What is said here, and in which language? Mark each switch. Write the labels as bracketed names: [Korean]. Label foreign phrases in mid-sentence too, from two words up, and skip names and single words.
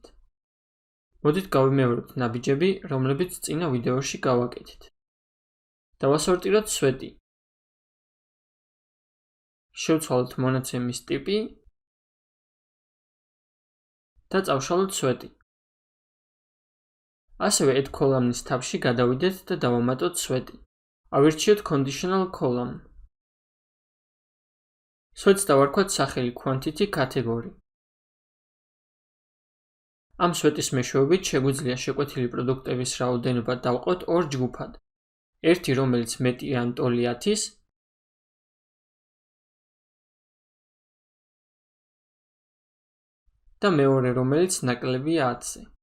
[Georgian] მოდით გავიმეორებთ ნაბიჯები, რომლებიც წინა ვიდეოში გავაკეთეთ. დავასორტიროთ სვეტი. შევცვალოთ მონაცემის ტიპი და წავშალოთ სვეტი. ასევე [English] add column- [Georgian] ის tab-ში გადავიდეთ და დავამატოთ სვეტი. ავირჩიოთ [English] conditional column. [Georgian] სვეტს დავარქვათ სახელი [English] quantity category. [Georgian] ამ სვეტის მეშვეობით შეგვიძლია შეკვეთილი პროდუქტების რაოდენობა დავყოთ ორ ჯგუფად. ერთი, რომელიც მეტი ან ტოლი 10-ის და მეორე, რომელიც ნაკლებია 10-ზე.